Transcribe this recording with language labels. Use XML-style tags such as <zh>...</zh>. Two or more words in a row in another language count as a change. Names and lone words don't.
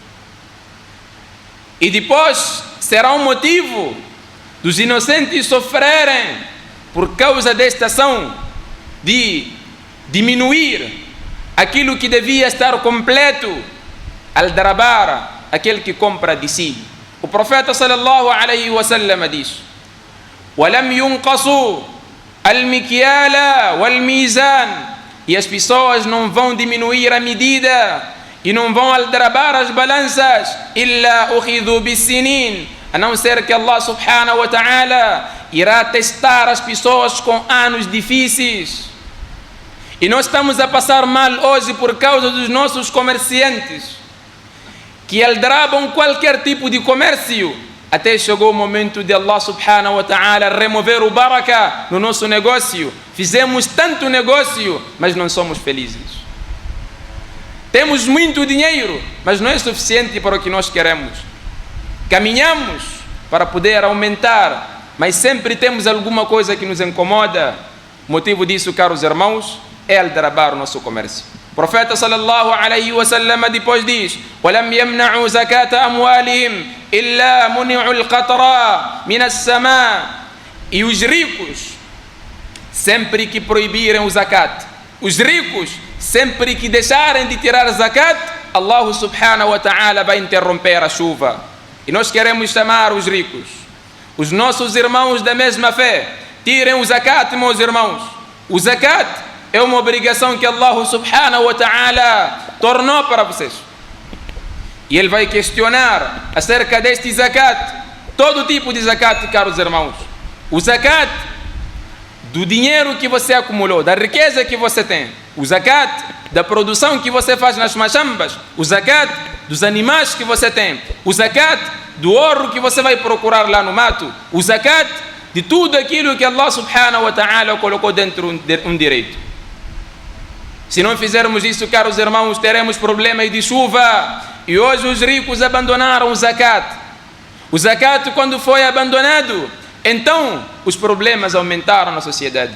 <pt>E depois será um motivo dos inocentes sofrerem por causa desta ação de diminuir aquilo que devia estar completo. Al-Darabara, aquele que compra de si. O profeta</pt> <ar>صلى الله عليه وسلم</ar> <pt>diz:</pt> <ar>وَلَمْ يُنْقَصُوا الْمِكْيَالَ وَالْمِيزَانَ.</ar> <pt>E as pessoas não vão diminuir a medida e não vão aldrabar as balanças,</pt> <ar>إِلَّا أُخِذُوا بِالسِّنِينَ,</ar> <pt>a não ser que</pt> <ar>الله سبحانه وتعالى</ar> <pt>irá testar as pessoas com anos difíceis. E nós estamos a passar mal hoje por causa dos nossos comerciantes, que aldrabam qualquer tipo de comércio, até chegou o momento de</pt> <ar>الله سبحانه وتعالى</ar> <pt>remover o baraka no nosso negócio. Fizemos tanto negócio, mas não somos felizes. Temos muito dinheiro, mas não é suficiente para o que nós queremos. Caminhamos para poder aumentar, mas sempre temos alguma coisa que nos incomoda. O motivo disso, caros irmãos, é aldrabar o nosso comércio. O profeta</pt> <ar>صلى الله عليه وسلم</ar> <pt>depois diz:</pt> <ar>وَلَمْ يَمْنَعُوا زَكَاةَ أَمْوَالِهِمْ إِلَّا مُنِعُوا الْقَطْرَ مِنَ السَّمَاءِ.</ar> <pt>E os ricos, sempre que proibirem o zakat, os ricos, sempre que deixarem de tirar zakat,</pt> <ar>الله سبحانه وتعالى</ar> <pt>vai interromper a chuva. E nós queremos chamar os ricos, os nossos irmãos da mesma fé: tirem o zakat, meus irmãos. O zakat é uma obrigação que</pt> <ar>الله سبحانه وتعالى</ar> <pt>tornou para vocês. E Ele vai questionar acerca deste zakat, todo tipo de zakat, caros irmãos. O zakat do dinheiro que você acumulou, da riqueza que você tem. O zakat da produção que você faz nas machambas. O zakat dos animais que você tem. O zakat do ouro que você vai procurar lá no mato. O zakat de tudo aquilo que</pt> <ar>الله سبحانه وتعالى</ar> <pt>colocou dentro de um direito. Se não fizermos isso, caros irmãos, teremos problemas de chuva. E hoje os ricos abandonaram o zakat. O zakat, quando foi abandonado, então os problemas aumentaram na sociedade.</pt>